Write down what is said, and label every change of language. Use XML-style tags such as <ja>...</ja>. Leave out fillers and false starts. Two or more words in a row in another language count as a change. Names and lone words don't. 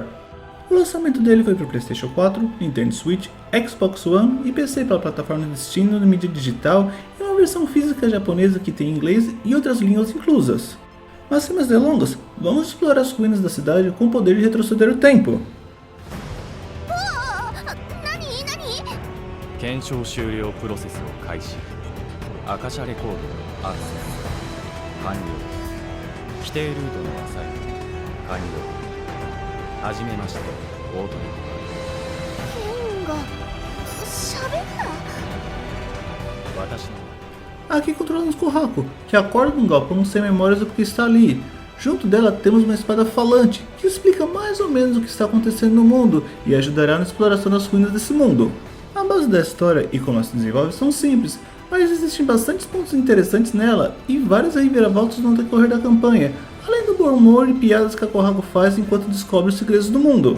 <pt>O lançamento dele foi para PlayStation 4, Nintendo Switch, Xbox One e PC pela plataforma Destino de mídia digital e uma versão física japonesa que tem inglês e outras línguas inclusas. Mas sem mais delongas, vamos explorar as ruínas da cidade com o poder de retroceder o tempo.</pt> <ja>検証終了プロセスを開始。アカシャレコードアクセス完了。規定ルートのアサイン完了。はじめまして、オートリック。ケンが喋った。私の</ja> <pt>Aqui controlamos Kohaku, que acorda num galpão sem memórias do que está ali. Junto dela temos uma espada falante, que explica mais ou menos o que está acontecendo no mundo e ajudará na exploração das ruínas desse mundo. A base da história e como ela se desenvolve são simples, mas existem bastantes pontos interessantes nela e várias reviravoltas no decorrer da campanha, além do bom humor e piadas que a Kohaku faz enquanto descobre os segredos do mundo.</pt>